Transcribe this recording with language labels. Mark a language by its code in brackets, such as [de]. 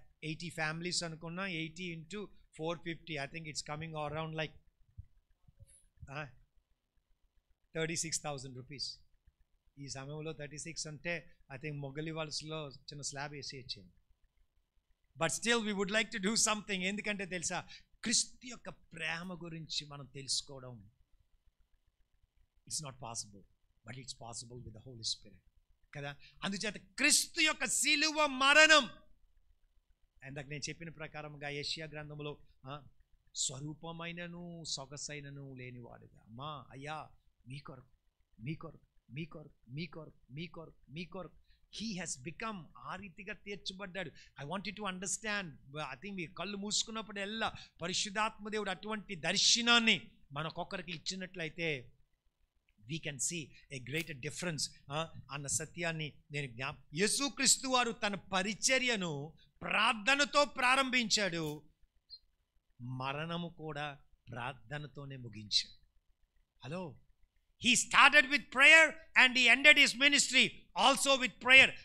[en] 80 families [te] అనుకున్నా, [en] 80 into 450, I think it's coming around like 36,000 rupees. [te] ఈ సమయంలో 36 అంటే [en] I think [te] మొగలి వలసలో చిన్న స్లాబ్ వేసి ఇచ్చింది. [en] But still we would like to do something. [te] ఎందుకంటే తెలుసా, క్రీస్తు యొక్క ప్రేమ గురించి మనం తెలుసుకోవడం [en] it's not possible, but it's possible with the holy spirit [te] కదా. అందుచేత క్రీస్తు యొక్క సిలువ మరణం, ఇందాక నేను చెప్పిన ప్రకారంగా యెషయా గ్రంథంలో స్వరూపమైనను సొగసైనను లేనివాడుగా, అమ్మా అయ్యా మీ కొరకు మీ కొరకు మీ కొరకు మీ కొరకు మీ కొరకు మీ కొరకు [en] He has become. [te] ఆ రీతిగా తీర్చబడ్డాడు. [en] I want you to understand. I think [te] మీ కళ్ళు మూసుకున్నప్పుడు ఎల్లా పరిశుద్ధాత్మదేవుడు అటువంటి దర్శనాన్ని మనకొకరికి ఇచ్చినట్లయితే [en] we can see a greater difference [te] అన్న సత్యాన్ని నేను యేసుక్రీస్తు వారు తన పరిచర్యను ప్రార్థనతో ప్రారంభించాడు, మరణము కూడా ప్రార్థనతోనే ముగించాడు. [en] Hello, he started with prayer and he ended his ministry also with prayer.